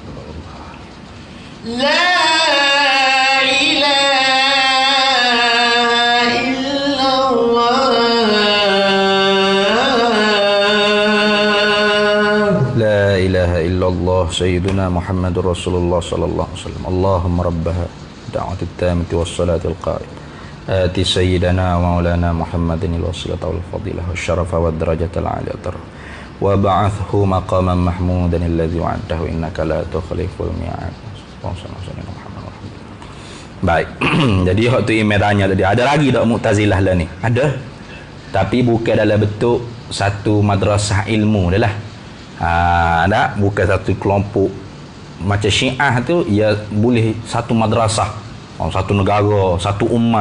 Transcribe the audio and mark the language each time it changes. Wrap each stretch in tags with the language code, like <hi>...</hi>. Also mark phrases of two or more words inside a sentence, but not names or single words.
<ar>لا إله إلا الله. لا إله إلا الله سيدنا محمد رسول الله صلى الله عليه وسلم. اللهم رب هذه الدعوة التامة والصلاة القائمة. آت سيدنا ومولانا محمدا الوسيلة والفضيلة والشرف والدرجة العالية. وابعثه مقاما محمودا الذي وعدته إنك لا تخلف الميعاد.</ar> <ms>Baik. Jadi waktu Imam tanya tadi, ada lagi tak Mu'tazilah lah ni? Ada. Tapi bukan dalam bentuk satu madrasah ilmu dah lah. Ada, bukan satu kelompok macam Syiah tu, ia boleh satu madrasah, satu negara, satu umat.</ms>